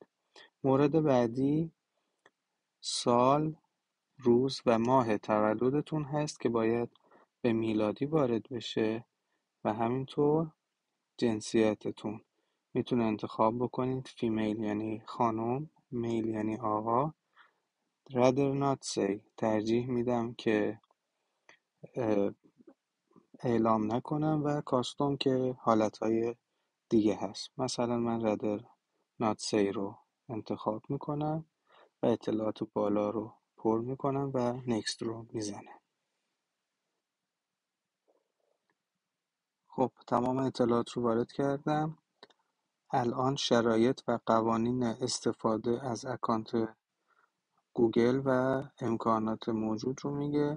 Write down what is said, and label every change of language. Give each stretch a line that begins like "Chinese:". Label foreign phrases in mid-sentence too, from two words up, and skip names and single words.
Persian: مورد بعدی سال، روز و ماه تولدتون هست که باید به میلادی وارد بشه و همینطور جنسیتتون. میتونه انتخاب بکنید فیمیل یعنی خانم، میل یعنی آقا.
English: rather not say
Persian: ترجیح میدم که اعلام نکنم و کاستوم که حالتهای دیگه هست. مثلا من
English: rather not say
Persian: رو انتخاب میکنم و اطلاعات بالا رو پر میکنم و next رو میزنم. خب تمام اطلاعات رو وارد کردم. الان شرایط و قوانین استفاده از اکانت گوگل و امکانات موجود رو میگه.